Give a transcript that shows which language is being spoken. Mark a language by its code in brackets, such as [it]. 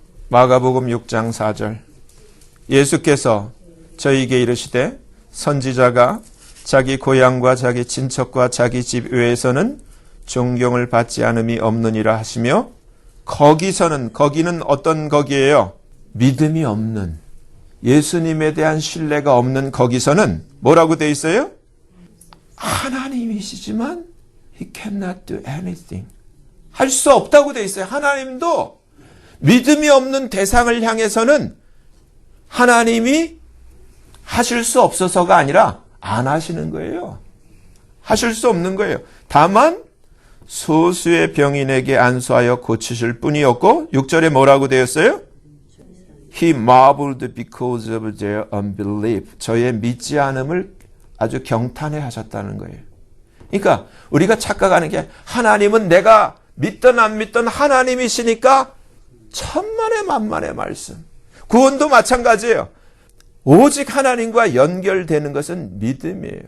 [ko] 마가복음 6장 4절. 예수께서 저희에게 이르시되 선지자가 자기 고향과 자기 친척과 자기 집 외에서는 존경을 받지 않음이 없느니라 하시며 거기는 어떤 거기예요? 믿음이 없는, 예수님에 대한 신뢰가 없는 거기서는 뭐라고 돼 있어요? 하나님이시지만 [en] He cannot do anything. [ko] 할 수 없다고 돼 있어요. 하나님도 믿음이 없는 대상을 향해서는 하나님이 하실 수 없어서가 아니라 안 하시는 거예요. 하실 수 없는 거예요. 다만 소수의 병인에게 안수하여 고치실 뿐이었고 6절에 뭐라고 되었어요? [en] He marveled because of their unbelief. [ko] 저의 믿지 않음을 아주 경탄해 하셨다는 거예요. 그러니까 우리가 착각하는 게 하나님은 내가 믿든 안 믿든 하나님이시니까 천만의 만만의 말씀. 구원도 마찬가지예요. 오직 하나님과 연결되는 것은 믿음이에요.